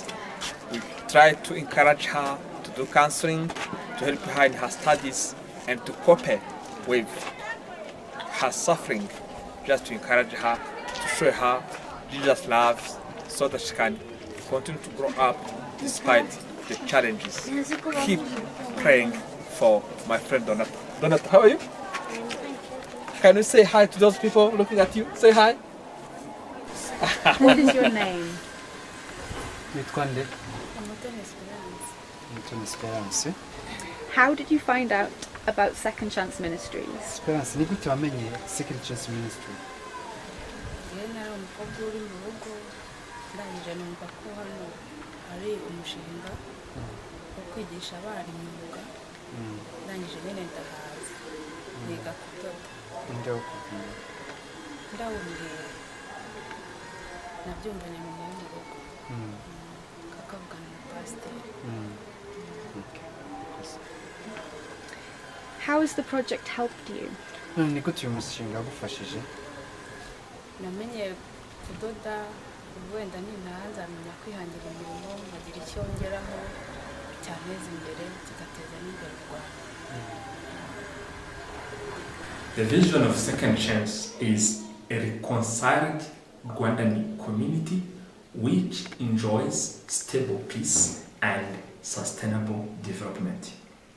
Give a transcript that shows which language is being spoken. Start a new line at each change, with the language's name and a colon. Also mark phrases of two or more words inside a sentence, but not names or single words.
English: We try to encourage her to do counseling, to help her in her studies, and to cope with her suffering, just to encourage her, to show her Jesus' love, so that she can continue to grow up despite the challenges. Keep praying for my friend Donata. Donata, how are you? Can you say hi to those people looking at you? Say hi. What is your name?
Kinyarwanda: Witwa nde? Mutoni Esperance.
English: How did you find out about Second Chance Ministries?
Kinyarwanda: Esperance, ni gute wamenye Second Chance Ministry? nari umukobwa uri mu rugo ndangije numva ko hano ari umushinga wo kwigisha abana imyuga, ndangije nyine ndahaza niga kudoda. Ndawumbwira nabyumvanye mu rugo kakavugana na pasiteri.
English: How has the project helped you?
Kinyarwanda: Ni gute uyu mushinga wagufashije? Namenye kudoda, wenda ninahanza nzamenya kwihangira umurimo, nkagira icyo ngeraho cyanteza imbere kigateza n'imbere u Rwanda.
English: The vision of Second Chance is a reconciled Rwandan community which enjoys stable peace and sustainable development.